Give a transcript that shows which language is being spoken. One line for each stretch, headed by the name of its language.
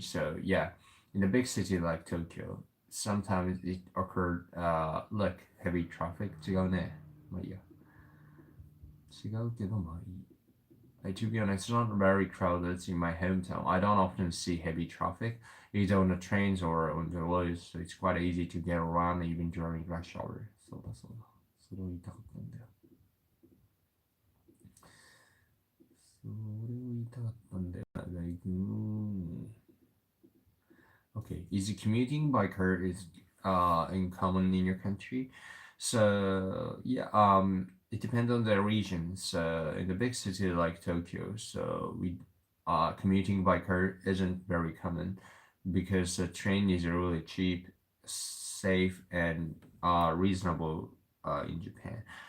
English: So yeah, in a big city like Tokyo, sometimes it occurred like heavy traffic
Japanese: 違うね。まあいいや。違うけどまあいい。
English: Like, to be honest, it's not very crowded in my hometown. I don't often see heavy traffic, either on the trains or on the roads, so it's quite easy to get around even during rush hour.
Japanese: そうだそうだ。それを言いたかったんだよ。それを言いたかったんだよ。
English: Like, okay, is commuting by car is in common in your country? So yeah, it depends on the region. So in the big city like Tokyo, so we commuting by car isn't very common because the train is really cheap, safe, and reasonable in Japan.